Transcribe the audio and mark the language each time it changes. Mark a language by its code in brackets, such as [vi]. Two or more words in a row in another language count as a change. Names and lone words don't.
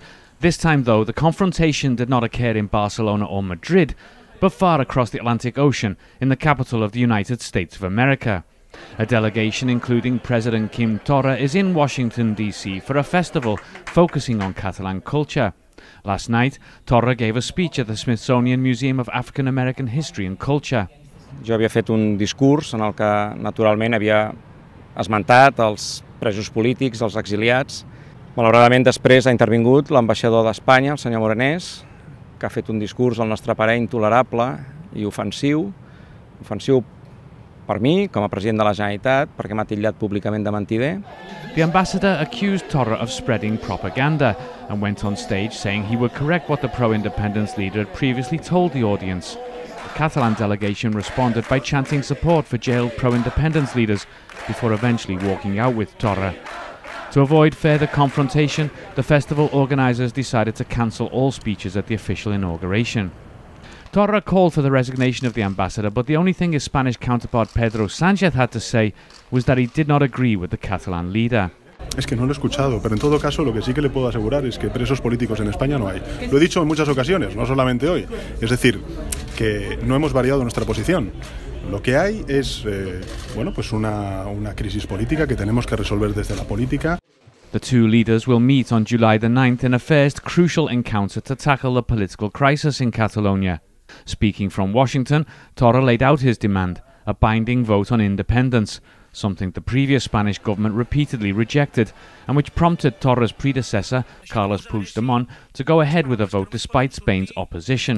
[en] This time, though, the confrontation did not occur in Barcelona or Madrid, but far across the Atlantic Ocean, in the capital of the United States of America. A delegation including President Torra is in Washington D.C. for a festival focusing on Catalan culture. Last night, Torra gave a speech at the Smithsonian Museum of African American History and Culture. [ca] Jo havia fet un discurs en el que naturalment havia esmentat els presos polítics, els exiliats. Malauradament després ha intervingut l'ambaixador d'Espanya, el senyor Morenés, que ha fet un discurs al nostre parer intolerable i ofensiu per mi, com a president de la Generalitat, perquè m'ha titllat públicament de mentider. [en] The ambassador accused Torra of spreading propaganda and went on stage saying he would correct what the pro-independence leader had previously told the audience. The Catalan delegation responded by chanting support for jailed pro-independence leaders before eventually walking out with Torra. To avoid further confrontation, the festival organisers decided to cancel all speeches at the official inauguration. Torra called for the resignation of the ambassador, but the only thing his Spanish counterpart Pedro Sánchez had to say was that he did not agree with the Catalan leader. [es] Es que no lo he escuchado, pero en todo caso lo que sí que le puedo asegurar es que presos políticos en España no hay. Lo he dicho en muchas ocasiones, no solamente hoy. Es decir, que no hemos variado nuestra posición. Lo que hay es pues una crisis política que tenemos que resolver desde la política. [en] The two leaders will meet on July the 9th in a first crucial encounter to tackle the political crisis in Catalonia. Speaking from Washington, Torra laid out his demand, a binding vote on independence, something the previous Spanish government repeatedly rejected, and which prompted Torra's predecessor, Carles Puigdemont, to go ahead with a vote despite Spain's opposition.